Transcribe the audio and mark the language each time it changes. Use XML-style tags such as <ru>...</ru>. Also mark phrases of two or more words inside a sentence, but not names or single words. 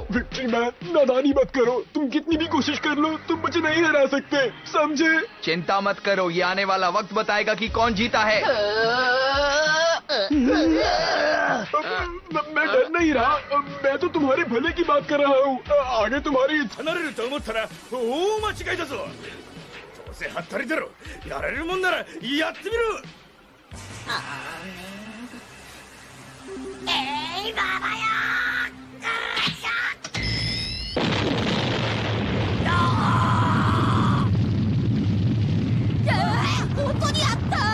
<hi>विक्ट्री मैन, नादानी मत करो। तुम कितनी भी कोशिश कर लो, तुम मुझे नहीं हरा सकते, समझे? चिंता मत करो, ये आने वाला वक्त बताएगा कि कौन जीता है। मैं डर नहीं रहा, मैं तो तुम्हारे भले की बात कर रहा हूँ। आगे तुम्हारी</hi> <ja>離れると思ったら大間違いだぞ。どうせハッタリだろ。やれるもんならやってみろ。ババよ。本当にやった。</ja>